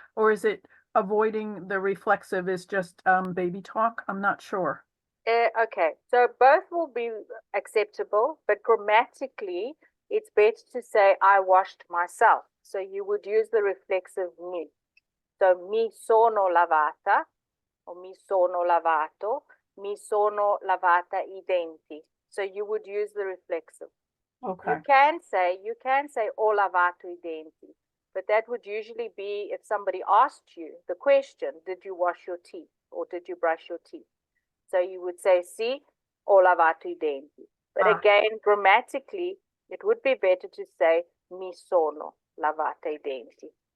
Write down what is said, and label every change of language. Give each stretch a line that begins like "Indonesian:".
English: Or is it avoiding the reflexive is just baby talk? I'm not sure. Okay, so both will be acceptable, but grammatically, it's better to say I washed myself. So you would use the reflexive mi.
Italian: So mi sono lavata, or mi sono lavato, mi sono lavata I denti.
English: So you would use the reflexive. Okay. You can say
Italian: ho lavato I denti,
English: but that would usually be if somebody asked you the question, did you wash your teeth or did you brush your teeth? So you would say
Italian: sì, ho lavato I denti.
English: But again, grammatically, it would be better to say
Italian: mi sono lavata I denti.